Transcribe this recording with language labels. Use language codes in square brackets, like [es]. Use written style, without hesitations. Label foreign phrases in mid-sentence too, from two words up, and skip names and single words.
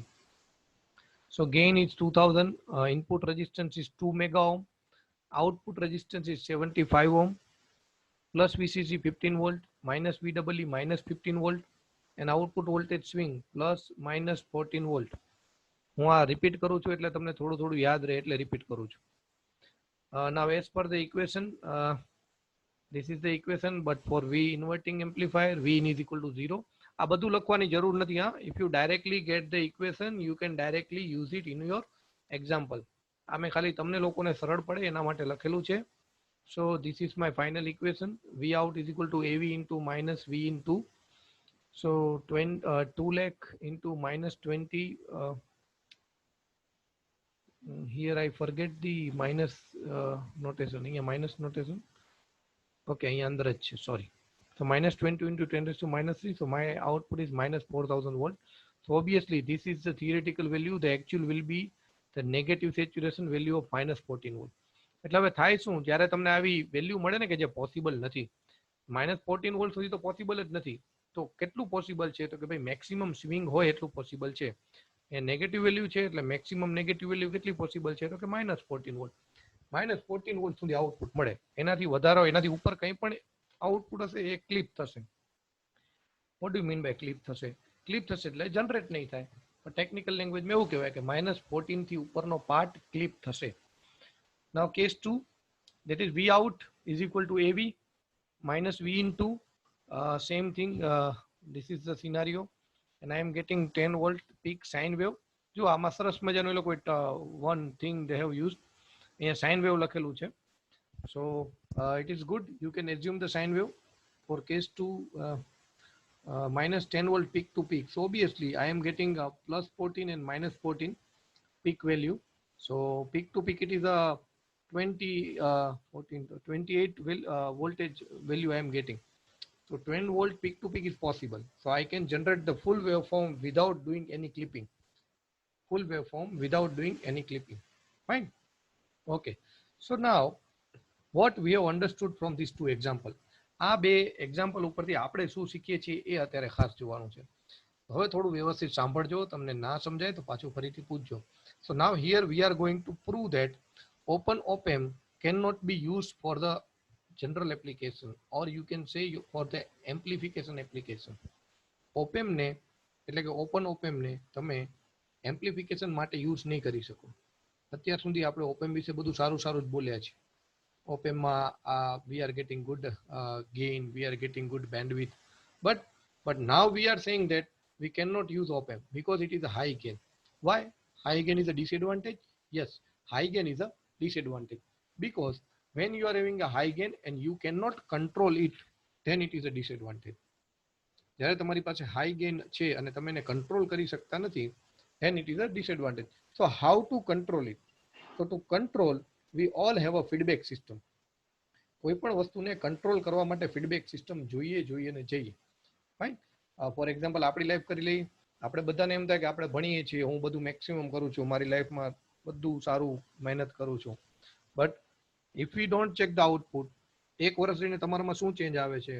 [en] So gain is 2000, input resistance is 2 mega ohm, output resistance is 75 ohm, plus VCC 15 volt, minus VEE minus 15 volt, and output voltage swing plus minus 14 volt. [gu] હું આ રિપીટ કરું છું એટલે તમને થોડું થોડું યાદ રહે એટલે રિપીટ કરું છું. [en] Now as per the equation, this is the equation, but for V inverting amplifier, Vin is equal to 0. [gu] આ બધું લખવાની જરૂર નથી. [en] If you directly get the equation, you can directly use it in your example. [gu] આમે ખાલી તમને લોકોને સરળ પડે એના માટે લખેલું છે. [en] So this is my final equation. V out is equal to AV into minus V into. So 2 lakh into minus 20. Here I forget the minus notation. Here minus notation. Okay, here under it. Sorry. So minus 20 into 10 raised to minus 3. So my output is minus 4000 volt. So obviously this is the theoretical value. The actual will be the negative saturation value of minus 14 volt. [gu] એટલે હવે થાય શું, જ્યારે તમને આવી વેલ્યુ મળે ને કે જે પોસિબલ નથી, minus 14 વોલ્ટ સુધી તો પોસિબલ જ નથી, તો કેટલું પોસિબલ છે? તો કે ભાઈ [en] maximum swing [gu] હોય એટલું પોસિબલ છે. એ [en] negative value [gu] છે એટલે [en] maximum negative value [gu] કેટલી પોસિબલ છે? તો કે minus 14 વોલ્ટ. minus 14 વોલ્ટ સુધી આઉટપુટ મળે. એનાથી વધારો, એનાથી ઉપર કંઈ પણ આઉટપુટ હશે એ ક્લિપ થશે. [en] what do mean by [gu] ક્લિપ થશે? ક્લિપ થશે એટલે જનરેટ નહીં થાય. પણ ટેકનિકલ લેંગ્વેજમાં એવું કહેવાય કે minus 14 થી ઉપરનો પાર્ટ ક્લિપ થશે. [en] Now case 2, that is V out is equal to AV minus V into, same thing, this is the scenario, and I am getting 10 volt peak sine wave. [gu] જો આમાં સરસ મજાનું એ લોકો [en] one thing they have used, [gu] અહીંયા [en] sine wave [gu] લખેલું છે. [en] So it is good, you can assume the sine wave for case 2, minus 10 volt peak to peak. So obviously I am getting plus 14 and minus 14 peak value. So peak to peak it is a 28 voltage value I am getting. So 10 volt peak to peak is possible. So I can generate the full waveform without doing any clipping. Full waveform without doing any clipping. Fine. Okay. So now what we have understood from these two example, [gu] આ બે એક્ઝામ્પલ ઉપરથી આપણે શું શીખીએ છીએ એ અત્યારે ખાસ જોવાનું છે. હવે થોડું વ્યવસ્થિત સાંભળજો, તમને ના સમજાય તો પાછું ફરીથી પૂછજો. [en] So now here we are going to prove that open op-amp cannot be used for the general application, or you can say for the amplification application. [gu] op-amp ને એટલે કે ઓપન op-amp ને તમે એમ્પ્લિફિકેશન માટે યુઝ નહીં કરી શકો. અત્યાર સુધી આપણે op-amp વિશે બધું સારું સારું જ બોલ્યા છે. [en] op-amp માં we are getting good gain, we are getting good bandwidth, but now we are saying that we cannot use op-amp because it is a high gain. Why? High gain is a disadvantage? Yes, high gain is a disadvantage because when you are having a high gain and you cannot control it, then it is a disadvantage. [gu] જ્યારે તમારી પાસે [en] high gain [gu] છે અને તમે એને કંટ્રોલ કરી શકતા નથી, [en] then it is a disadvantage. So how to control it? So to control, we all have a feedback system. [gu] કોઈ પણ વસ્તુને કંટ્રોલ કરવા માટે [en] feedback system [gu] જોઈએ ને જઈએ. [en] Fine. For example [gu] આપણી લાઈફ કરી લઈએ. આપણે બધાને એમ થાય કે આપણે ભણીએ છીએ, હું બધું મેક્સિમમ કરું છું, મારી લાઈફમાં બધું સારું મહેનત કરું છું, [en] but if you don't check the output, [gu] એક વર્ષ રહીને તમારામાં શું ચેન્જ આવે છે?